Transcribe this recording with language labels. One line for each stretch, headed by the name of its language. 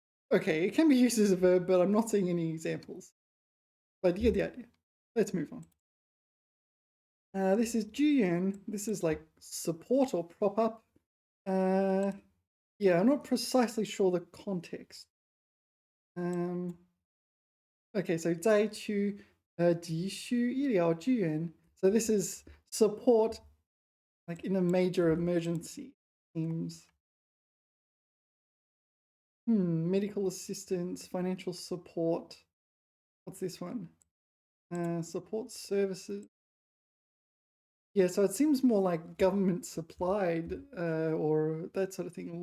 English: Okay, it can be used as a verb, but I'm not seeing any examples. But you get the idea. Let's move on. This is 支援.This is like support or prop up. Yeah, I'm not precisely sure the context. Okay, so
Chinese: 灾区急需医疗支援.
English: So this is support, like in a major emergency. Seems. Medical assistance, financial support. What's this one? Support services. Yeah, so it seems more like government supplied or that sort of thing.